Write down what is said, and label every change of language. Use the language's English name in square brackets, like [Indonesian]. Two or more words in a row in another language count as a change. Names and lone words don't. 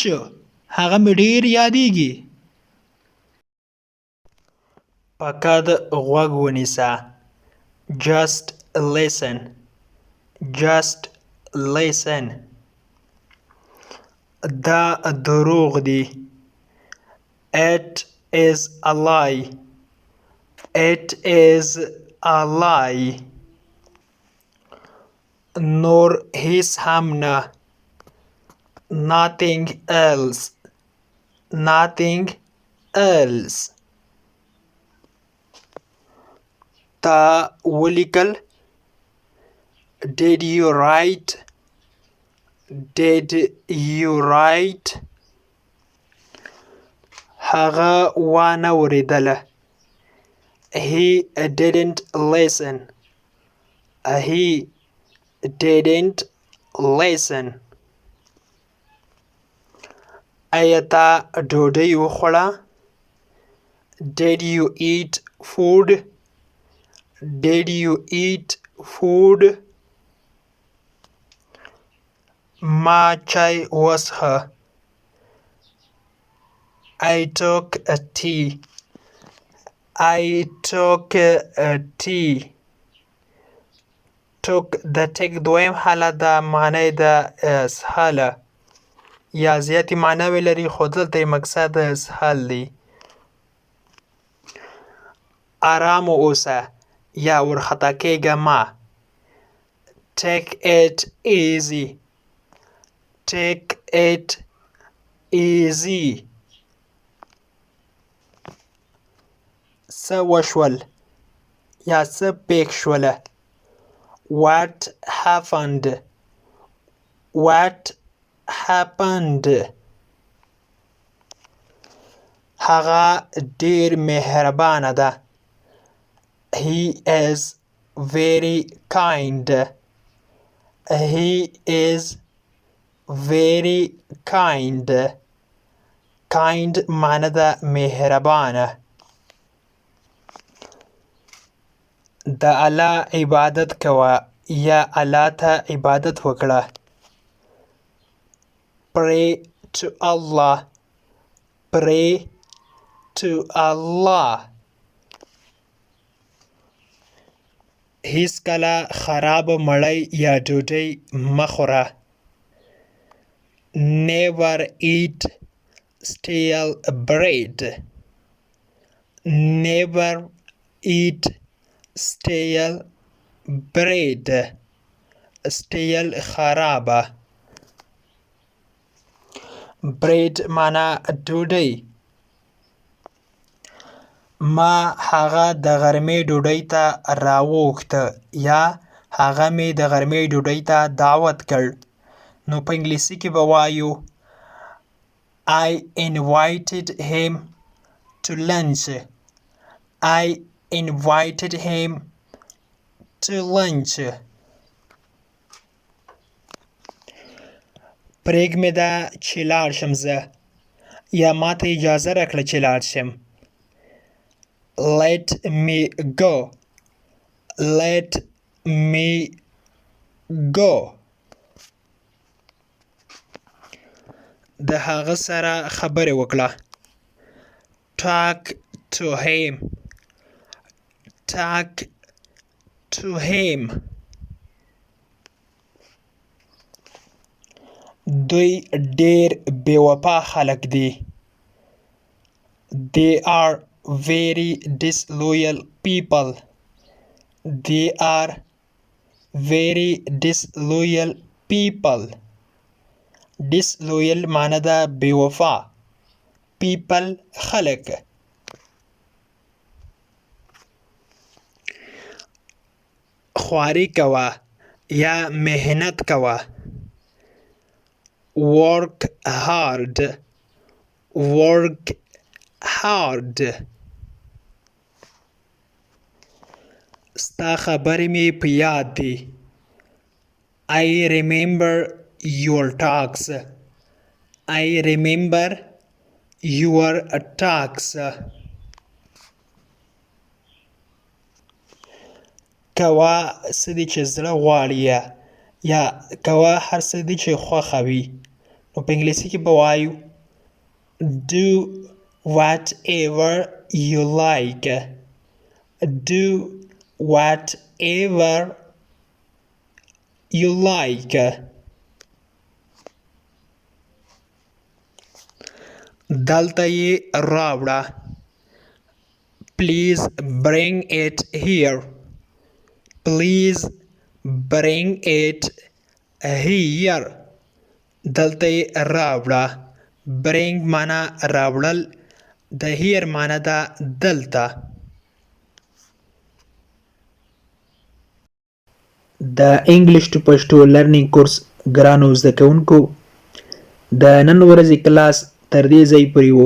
[Pashto] هغه مې ډیر یادېږي. فقط غوږ ونیسه. [English] Just listen. just listen. [Pashto] دا دروغ دی. [English] It is a lie. It is a lie. [Pashto] نور هیڅ هم نه. [English] Nothing else. Nothing else. [Pashto] تا ولیکل. [English] Did you write? Did you write? [Pashto] هغه وانه ورېدله. [English] He didn't listen. He didn't listen. [Pashto] ایا تا ډوډۍ وخوړه؟ [English] Did you eat food? Did you eat food? [Pashto] ما چای وڅښه. [English] I took a tea. I took a tea. [Pashto] took د ټیک دویم حالت ده، معنی د اسهاله یا زیاتې معناوې لري، خو دلته یې مقصد اسهال دی. ارام اوسه یا ورخطا کېږه مه. [English] Take it easy. Take it easy. [Pashto] څه وشول یا څه پېښ شوله. [English] What happened? What happened? [Pashto] هغه ډېر مهربانه ده. [English] He is very kind. He is very kind. [Pashto] Kind معنی ده مهربانه. د الله عبادت کوه یا الله ته عبادت وکړه. [English] Pray to Allah. Pray to Allah. [Pashto] هیڅکله خراب مړۍ یا ډوډۍ مه خوره. [English] Never eat stale bread. Never eat stale bread. [Pashto] stale خرابه. bread معنا ډوډۍ. ما هغه د غرمې ډوډۍ ته راوغوښته یا هغه مې د غرمې ډوډۍ ته دعوت کړ. نو په انګلیسي کې به وایو [English] I invited him to lunch. I invited him to lunch. [Pashto] پرېږمې ده چې لاړ شم زه یا ما ته اجازه راکړه چې لاړ شم. [English] Let me go. Let me go. [Pashto] د هغه سره خبرې وکړه. [English] Talk to him. Talk to him. [Pashto] دوی ډېر بې وفا خلک دي. [English] They are very disloyal people. They are very disloyal people. [Pashto] disloyal معنی ده بې وفا. people خلک. خواري کوه یا محنت کوه. [English] work hard. work hard. [Pashto] ستا خبرې مې په یاد دي. [English] I remember your talks. I remember your talks. [Pashto] کوه څه دي چې زړه غواړي یا کوه هر څه دي چې خوښه وي. نو په انګلیسي کې به وایو [English] do whatever you like. Do whatever you like. [Pashto] دلته یې راوړه. [English] Please bring it here. Please bring it here. [Pashto] دلته یې راوړه. Bring معنا راوړل. د here معنا ده دلته. د [English] English to Pashto learning course [Pashto] ګرانو زده کوونکو د نن ورځې کلاس تر دې ځای پورې و.